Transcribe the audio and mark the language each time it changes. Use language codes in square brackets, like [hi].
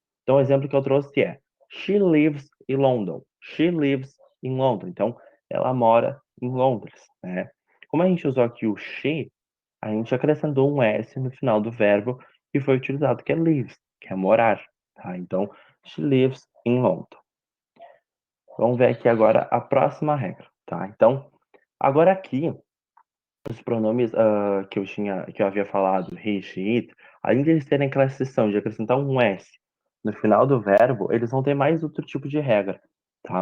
[pt] Então, o exemplo que eu trouxe é [en] She lives in London. She lives in London. [pt] Então, ela mora em Londres, né? Como a gente usou aqui o she, a gente acrescentou um S no final do verbo que foi utilizado, que é lives, que é morar, tá? [en] Então, she lives in London. [pt] Vamos ver aqui agora a próxima regra, tá? Então, agora aqui, os pronomes que eu havia falado, he, she, it, além de eles terem aquela exceção de acrescentar um S no final do verbo, eles vão ter mais outro tipo de regra, tá?